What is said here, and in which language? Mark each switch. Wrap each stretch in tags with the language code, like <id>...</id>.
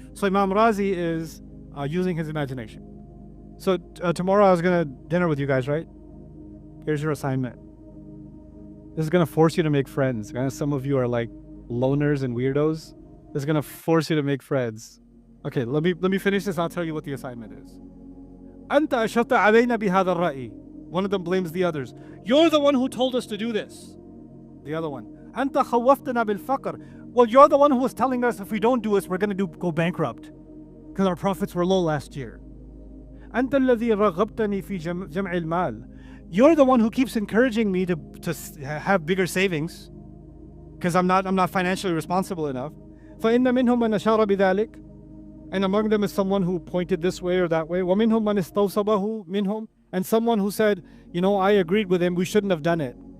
<en>So Imam Razi is using his imagination. So tomorrow I was going to dinner with you guys, right? Here's your assignment. This is going to force you to make friends. Some of you are like loners and weirdos. This is going to force you to make friends. Okay, let me finish this. I'll tell you what the assignment is.</en> <ar>أنت أشرت علينا بهذا الرأي.</ar> <en>One of them blames the others. You're the one who told us to do this. The other one.</en> <ar>أنت خوفتنا بالفقر.</ar> <en>Well, you're the one who was telling us if we don't do this, we're going to go bankrupt. Because our profits were low last year.</en> <ar>أنت الذي رغبتني في جمع المال.</ar> <en>You're the one who keeps encouraging me to have bigger savings. Because I'm not financially responsible enough.</en> <ar>فإن منهم من أشار بذلك.</ar> <en>And among them is someone who pointed this way or that way.</en> <ar>ومنهم من استوصبه منهم.</ar> <en>And someone who said, I agreed with him, we shouldn't have done it.</en>